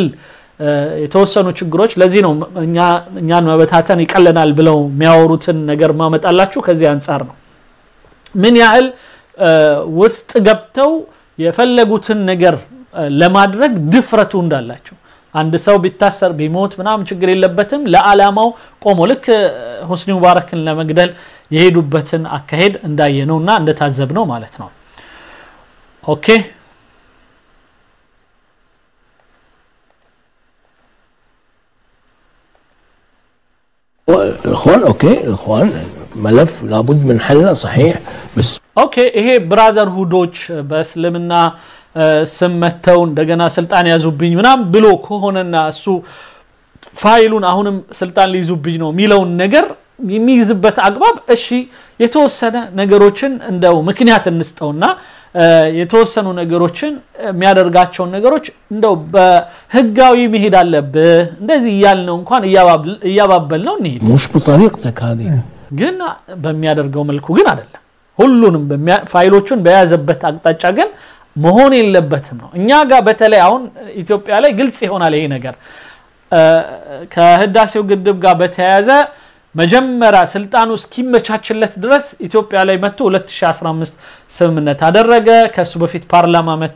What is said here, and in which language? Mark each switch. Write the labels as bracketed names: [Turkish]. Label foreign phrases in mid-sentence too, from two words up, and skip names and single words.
[Amharic] የተወሰኑ ችግሮች ለዚህ ነው እኛን መበታተን ይቀለናል ብለው የሚያወሩትን ነገር ማመጣላችሁ ከዚህ አንፃር ነው ምን ያህል ውስጥ ገብተው የፈለጉትን ነገር ለማድረግ ድፍረቱ እንዳላቸው አንድ ሰው ቢታሰር ቢሞት ምናም ችግር የለበትም ለዓላማው ቆሞ ልክ ሁስኒ ሙባረክን ለመግደል የሄዱበትን አካሄድ እንዳየነውና እንደታዘብነው ማለት ነው ኦኬ [Arabic] الاخوان اوكي الاخوان ملف لابد من حله صحيح بس [Amharic] اوكي ይሄ ብራዘር ሁዶች በእስልምና ስመተው እንደገና ስልጣን ያዙብኝ ምናም ብሎ ከሆነና እሱ ፋይሉን አሁንም ስልጣን ሊይዙብኝ ነው ሚለውን ነገር የሚይዝበት አግባብ እሺ የተወሰነ ነገሮችን እንደው ምክንያት እንስጠውና የተወሰኑ ነገሮችን የሚያደርጋቸው ነገሮች እንደው በህጋዊ መሄድ አለበት እንደዚህ ያልነው እንኳን እያባበልነው እንሂድ [Arabic] مش بطريقتك هذه [Amharic] ግን በሚያደርገው መልኩ ግን አይደለም ሁሉንም ፋይሎቹን በያዘበት አቅጣጫ ግን መሆን የለበትም ነው እኛ ጋር በተለይ አሁን ኢትዮጵያ ላይ ግልጽ ይሆናል ይሄ ነገር ከህዳሴው ግድብ ጋር በተያያዘ መጀመሪያ ስልጣኑ እስኪመቻችለት ድረስ ኢትዮጵያ ላይ መጥቶ 2015 ስምምነት አደረገ ከሱ በፊት ፓርላማ መጥቶ